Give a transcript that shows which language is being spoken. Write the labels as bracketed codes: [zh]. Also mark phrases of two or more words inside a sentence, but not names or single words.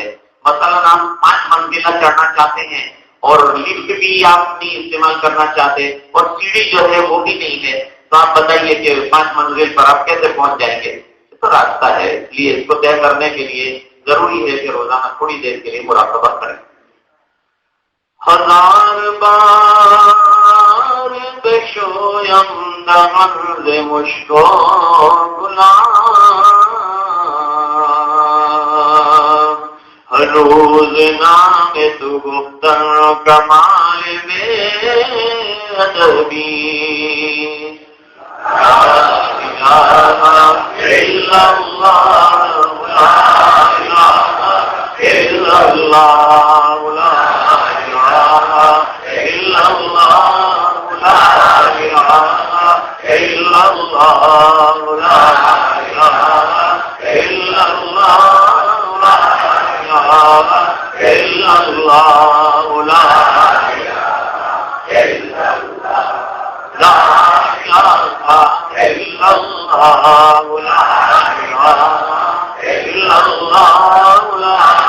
[ur] مثلا آپ 5 منزلہ چڑھنا چاہتے ہیں اور لفٹ بھی آپ نہیں استعمال کرنا چاہتے اور سیڑھی جو ہے وہ بھی نہیں ہے، تو آپ بتائیے کہ 5 منزل پر آپ کیسے پہنچ جائیں گے؟ تو راستہ ہے، اس لیے اس کو طے کرنے کے لیے ضروری ہے کہ روزانہ تھوڑی دیر کے لیے مراقبہ کریں۔ [fa] 1000 بار بشویم دهن ز مشک و گلاب، ہر روز نام تو گفتن کمال بے ادبی، [ar] لا الہ الا اللہ لا الہ الا اللہ لا إلا الله لا إله إلا الله لا إله إلا الله لا إله إلا الله لا إله إلا الله لا إله إلا الله لا إله إلا الله لا